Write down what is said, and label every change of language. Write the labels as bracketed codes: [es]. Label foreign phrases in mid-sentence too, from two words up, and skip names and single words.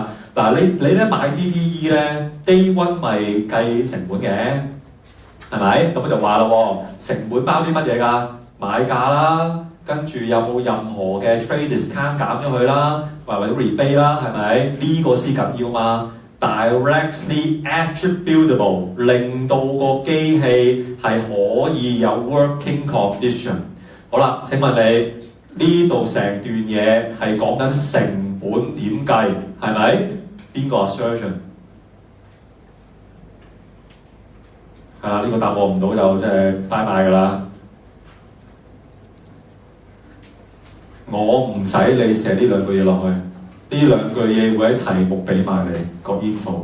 [yue] 嗱，你咧買 PPE 咧 ， [en] Day One [yue] 咪計成本嘅，係咪？咁就話咯，成本包啲乜嘢㗎？買價啦，跟住有冇任何嘅 [en] trade discount [yue] 減咗佢啦，或者 rebate 啦，係咪？呢個先緊要嘛。 [en] Directly attributable， [yue] 令到個機器係可以有 [en] working condition。 [yue] 好啦，請問你？呢度成段嘢係講緊成本點計？係咪？邊個 assertion？係啦，呢個答案唔到就即係拜拜㗎啦。我唔使你寫呢兩句嘢落去，呢兩句嘢會喺題目俾埋你個 info。